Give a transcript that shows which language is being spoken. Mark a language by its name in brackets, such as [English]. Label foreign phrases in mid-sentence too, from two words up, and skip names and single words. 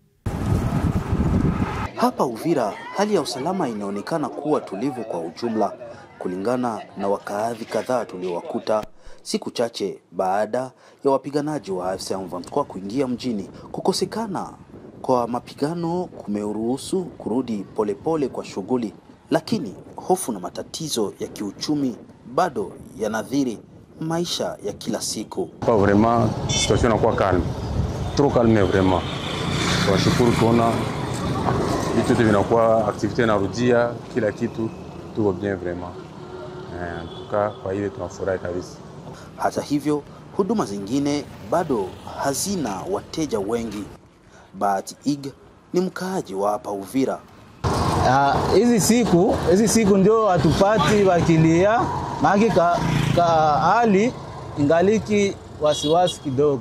[Swahili] Hapa Uvira, hali ya usalama inaonekana kuwa tulivu kwa ujumla, kulingana na wakaazi kadhaa tuliowakuta siku chache baada ya wapiganaji wa AFC M23 kuingia mjini. Kukosekana kwa mapigano kumeruhusu kurudi polepole kwa shughuli, lakini hofu na matatizo ya kiuchumi bado yanadhiri maisha ya kila siku. [French] Pas vraiment [Swahili] situation inakuwa calme. [French] Trop calme vraiment. [Swahili] Tunashukuru kuona vitu vinakuwa activité inarudia, kila kitu tuko [French] bien vraiment. En tout cas [Swahili] kwa ile tunafurahi kabisa. Hata hivyo, huduma zingine bado hazina wateja wengi. Bahati Ig ni mkaaji wa hapa Uvira. Hizi siku ndio hatupati wakilia, maana hali ingaliki wasiwasi kidogo.